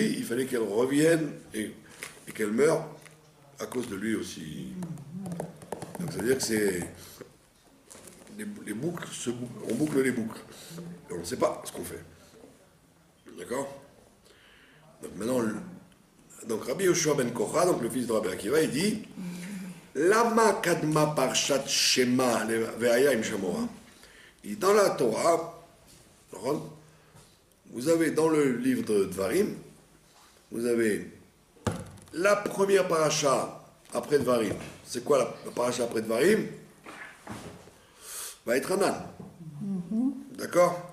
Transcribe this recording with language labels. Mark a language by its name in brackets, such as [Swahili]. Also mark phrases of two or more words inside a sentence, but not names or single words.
[French] Il fallait qu'elles reviennent et et qu'elle meurt à cause de lui aussi. Donc ça veut dire que c'est... Les boucles, on boucle les boucles. Et on ne sait pas ce qu'on fait. D'accord? Donc maintenant, donc Rabbi Yoshua ben Kocha, donc le fils de Rabbi Akiva, il dit [Hebrew] למה קדמה פרשת שמע והיה אם שמוע. [French] Il dit dans la Torah, vous avez dans le livre de Dvarim, vous avez la première paracha après Dvarim. C'est quoi la paracha après Dvarim? Vaïtranan. D'accord?